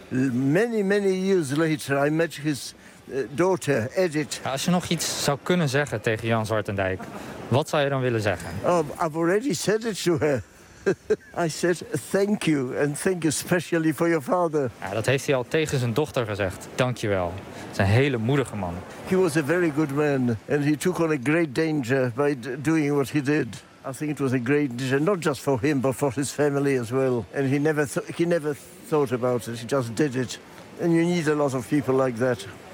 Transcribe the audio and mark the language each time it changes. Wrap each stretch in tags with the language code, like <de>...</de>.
<en>Many, many years later I met his daughter, Edith.</en> <nl>Als je nog iets zou kunnen zeggen tegen Jan Zwartendijk, wat zou je dan willen zeggen?</nl> <en>Oh, I've already said it to her. I said thank you and thank you especially for your father.</en> <nl>Ja, dat heeft hij al tegen zijn dochter gezegd. Dankjewel. Het is een hele moedige man.</nl> <en>He was a very good man and he took on a great danger by doing what he did. I think it was a great danger, not just for him but for his family as well. And he never thought about it. He just did it. And you need a lot of people like that.</en>